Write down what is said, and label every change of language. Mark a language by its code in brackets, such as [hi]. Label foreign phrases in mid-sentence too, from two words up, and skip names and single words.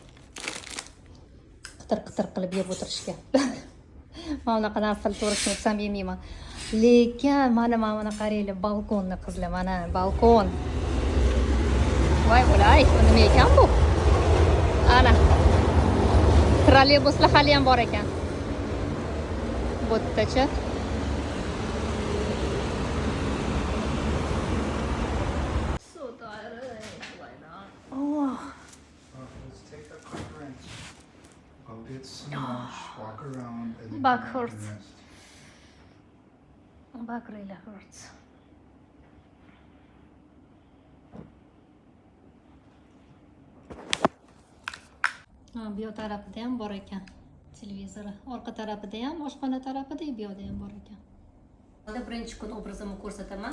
[uz] Qitir qilib yeb o'tirishga. Mana bunaqa narsalar to'g'risini aytsam yemayman. Lekin mana qaranglar, balkonni qizlar, mana balkon. Voy bo'lay, nima ekan bu? Ana. Trolleybuslar hali ham bor ekan. Bu yerdacha. [en] Let's take a quick rinse. Go get some lunch, walk around, and then Back come out hurts. and rest. Back really hurts. [uz] Bu tarafida ham bor ekan televizori. Orqa tarafida ham, oshxona tarafida, bu yerda ham bor ekan. Hozir birinchi kun obrazimni ko'rsataman.